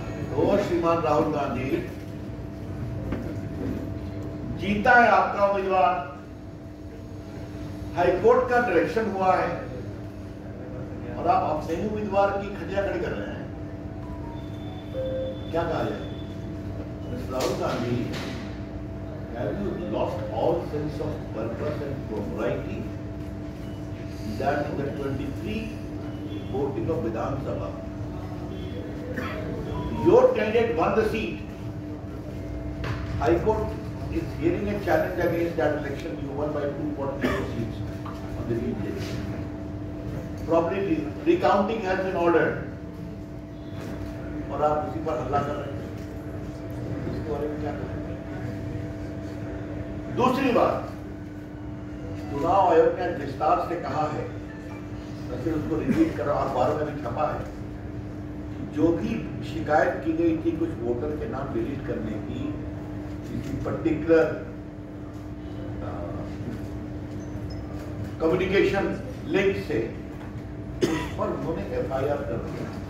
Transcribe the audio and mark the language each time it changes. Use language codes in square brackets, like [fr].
[hi] तो श्रीमान राहुल गांधी, जीता है आपका उम्मीदवार, हाईकोर्ट का डायरेक्शन हुआ है और आप अपने ही उम्मीदवार की खटिया खड़ी कर रहे हैं। क्या कहा जाए? [en] Rahul Gandhi, have you lost all sense of purpose and propriety that in the 23 voting of Vidhan Sabha, your candidate won the seat. High Court is hearing a challenge against that election. You won by 244 seats on the BJP. Probably recounting has been ordered. [hi] और आप उसी पर हल्ला कर रहे हैं। में क्या करेंगे? दूसरी बात, चुनाव आयोग ने विस्तार से कहा है, वैसे उसको रिपीट करो, अखबारों में भी छपा है, जो भी शिकायत की गई थी कुछ वोटर के नाम डिलीट करने की, किसी पर्टिकुलर कम्युनिकेशन लिंक से, उस पर उन्होंने एफआईआर कर दिया।